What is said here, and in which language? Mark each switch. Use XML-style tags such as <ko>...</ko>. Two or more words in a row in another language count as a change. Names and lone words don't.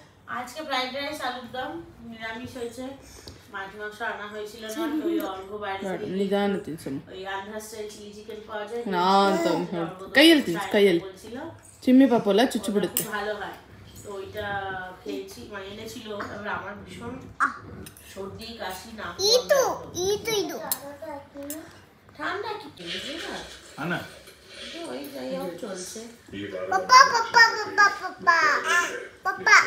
<bn>আজকে</bn> <en>fried rice</en> <bn>আলুর দম নিরামিষ হয়েছে মাছ মাংস আনা হয়েছিল না ওই অল্প বাইরে থেকে</bn> <kn>ನಿಧಾನ ತಿನ್ಸಮ್ಮ</kn> <bn>ওই আন্ধ্রা</bn> <en>style chilli chicken</en> <bn>পাওয়া যায়</bn> <kn>ನಾ ಅಂತ ಕೈಯಲ್ಲಿ ತಿನ್ಸು ಕೈಯಲ್ಲಿ</kn> <bn>বলছিল</bn> <kn>ಚಿಮ್ಮಿ ಪಾಪಲ್ಲ ಚುಚ್ಚು ಬಿಡುತ್ತೆ</kn> <bn>খুব ভালো হয় তো ওইটা খেয়েছি মানে এনেছিল তারপর আমার ভীষণ সর্দি কাশি নাক</bn> <kn>ಇದು</kn> <bn>ঠান্ডা কি পেয়েছে না</bn> <kn>Anna.</kn> <bn>তো ওই যাই হোক চলছে ಪಪ್ಪ ಪಪ್ಪ ಪಪ್ಪ ಪಪ್ಪ ಪಪ್ಪ</bn>